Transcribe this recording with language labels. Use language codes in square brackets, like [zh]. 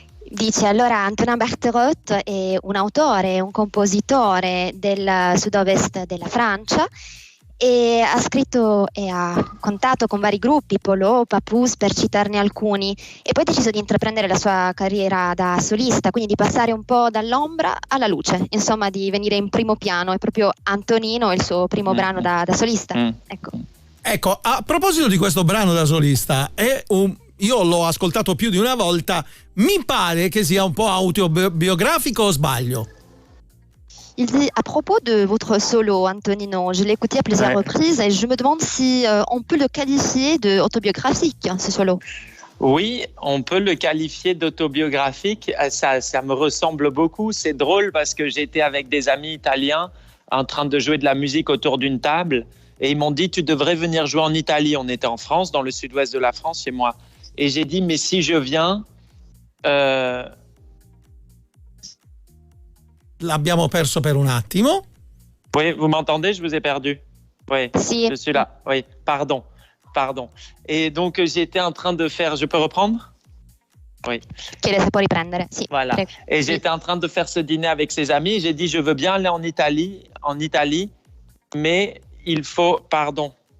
[it] Dice allora Antonin Barterotte è un autore, un compositore del sud-ovest della Francia e ha scritto e ha contato con vari gruppi, Polo, Papouze per citarne alcuni, e poi ha deciso di intraprendere la sua carriera da solista, quindi di passare un po' dall'ombra alla luce, insomma di venire in primo piano. È proprio Antonino il suo primo brano da solista. Ecco, a proposito di questo brano da solista, io l'ho ascoltato più di una volta, mi pare che sia un po' autobiografico o sbaglio? [fr] Il dit à propos de votre solo, Antonino, je l'ai écouté à plusieurs reprises et je me demande si on peut le qualifier de autobiographique, ce solo. Oui, on peut le qualifier d'autobiographique. Ça me ressemble beaucoup. C'est drôle parce que j'étais avec des amis italiens en train de jouer de la musique autour d'une table et ils m'ont dit « Tu devrais venir jouer en Italie ». On était en France, dans le sud-ouest de la France, chez moi. Et j'ai dit « Mais si je viens… [it] L'abbiamo perso per un attimo. [fr] Oui, vous m'entendez? Je vous ai perdu. Oui, si. Je suis là. Oui, pardon. Et donc, j'étais en train de faire... Je peux reprendre? Oui. Si. Voilà. Et j'étais en train de faire ce dîner avec ses amis. J'ai dit, je veux bien aller en Italie, mais il faut... Pardon.